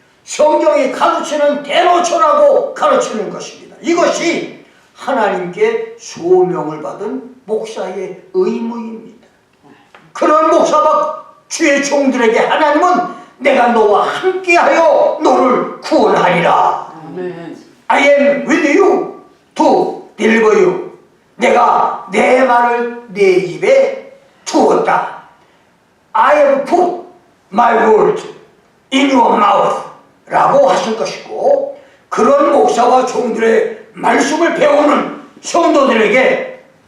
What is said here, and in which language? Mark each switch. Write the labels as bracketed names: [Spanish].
[Korean] 성경이 가르치는 대로 전하고 가르치는 것입니다. 이것이 하나님께 소명을 받은 목사의 의무입니다. 그런 목사와 주의 종들에게 하나님은 내가 너와 함께하여 너를 구원하리라. 아멘. [English] I am with you to deliver you. [Korean] 내가 내 말을 내 입에 두었다. [English] I have put my word in your mouth [Korean] 라고 하실 것이고 그런 목사와 종들의 말씀을 배우는 성도들에게